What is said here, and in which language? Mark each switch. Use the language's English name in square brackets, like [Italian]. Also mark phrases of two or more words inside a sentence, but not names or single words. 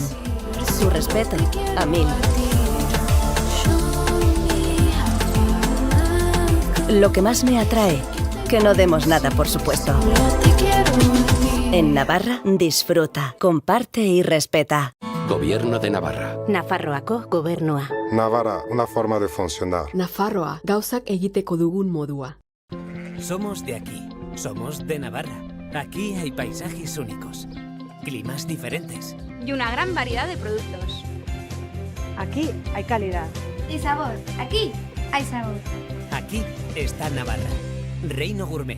[Spanish] Tu respeto, a 1000. Lo que más me atrae, que no demos nada por supuesto. En Navarra, disfruta, comparte y respeta. Gobierno de Navarra. [Basque] Nafarroako gobernua. [Spanish] Navarra, una forma de funcionar. [Basque] Nafarroa, gauzak egiteko dugun modua. [Spanish] Somos de aquí, somos de Navarra. Aquí hay paisajes únicos, climas diferentes. Y una gran variedad de productos. Aquí hay calidad. Y sabor. Aquí hay sabor. Aquí está Navarra. Reino Gourmet.